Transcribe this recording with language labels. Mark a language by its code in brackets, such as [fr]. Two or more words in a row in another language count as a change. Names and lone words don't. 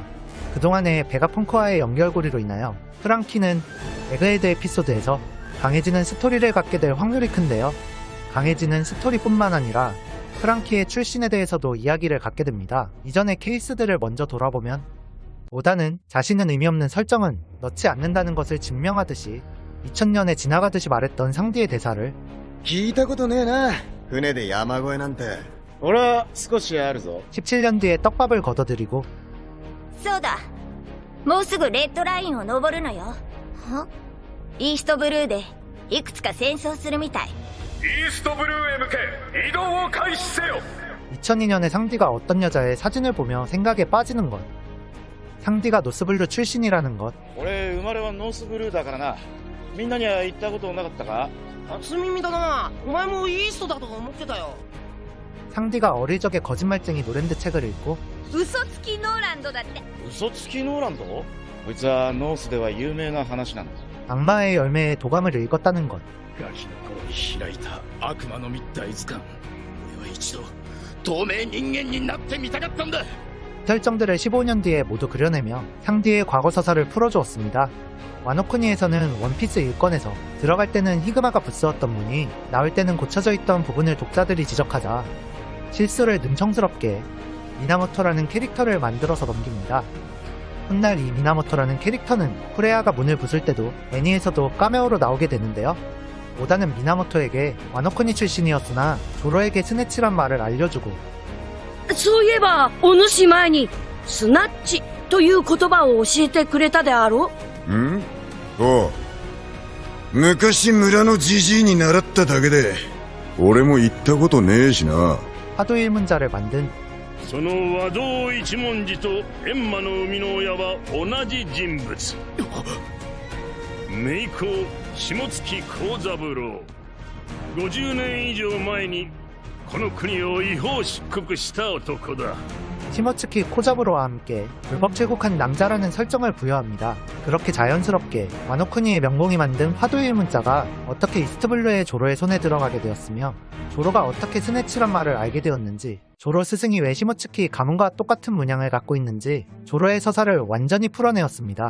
[ko] 그동안의 베가펑크와의 연결고리로 인하여 프랑키는 에그헤드 에피소드에서 강해지는 스토리를 갖게 될 확률이 큰데요. 강해지는 스토리뿐만 아니라 프랑키의 출신에 대해서도 이야기를 갖게 됩니다. 이전의 케이스들을 먼저 돌아보면, 오다는 자신은 의미 없는 설정은 넣지 않는다는 것을 증명하듯이 2000년에 지나가듯이 말했던 상디의 대사를 [ja] 聞いたことねえな。船で山越えなんて。俺は少しあるぞ。 [ko] 17년 뒤에 떡밥을 걷어들이고, [ja] そうだ、もうすぐレッドラインを登るのよ。イーストブルーでいくつか戦争するみたい。イーストブルーへ向け移動を開始せよ。 [ko] 2002년에 상디가 어떤 여자의 사진을 보며 생각에 빠지는 것, 상디가 노스블루 출신이라는 것, [ja] 俺生まれはノースブルーだからな。みんなには言ったことなかったか？初耳だな。お前もイーストだと思ってたよ。 [ko] 상디가 어릴 적에 거짓말쟁이 노랜드 책을 읽고 [ja] 嘘つきノーランドだって。嘘つきノーランド？こいつはノースでは有名な話なんだ。 [ko] 악마의 열매의 도감을 읽었다는 것, [ja] ガキの頃に開いた悪魔の密大図鑑。俺は一度透明人間になってみたかったんだ。 [ko] 설정들을 15년 뒤에 모두 그려내며 상디의 과거 서사를 풀어주었습니다. 와노쿠니에서는 원피스 1권에서 들어갈 때는 히그마가 부스었던 문이 나올 때는 고쳐져 있던 부분을 독자들이 지적하자 실수를 능청스럽게 미나모토라는 캐릭터를 만들어서 넘깁니다. 훗날 이 미나모토라는 캐릭터는 쿠레아가 문을 부술 때도 애니에서도 카메오로 나오게 되는데요. 오다는 미나모토에게 와노쿠니 출신이었으나 조로에게 스네치란 말을 알려주고, [ja] そういえばお主前にスナッチという言葉を教えてくれたであろう。ん？おう。昔村のじじいに習っただけで、俺も言ったことねえしな。 [ko] 화두일문자를 만든 [ja] その和道一文字と閻魔の生みの親は同じ人物。名工下月幸三郎。50年以上前にこの国を違法出国した男だ。 [ko] 시모츠키 코자부로와 함께 불법 출국한 남자라는 설정을 부여합니다. 그렇게 자연스럽게 와노쿠니의 명공이 만든 화두일 문자가 어떻게 이스트블루의 조로의 손에 들어가게 되었으며, 조로가 어떻게 스네치란 말을 알게 되었는지, 조로 스승이 왜 시모츠키 가문과 똑같은 문양을 갖고 있는지 조로의 서사를 완전히 풀어내었습니다.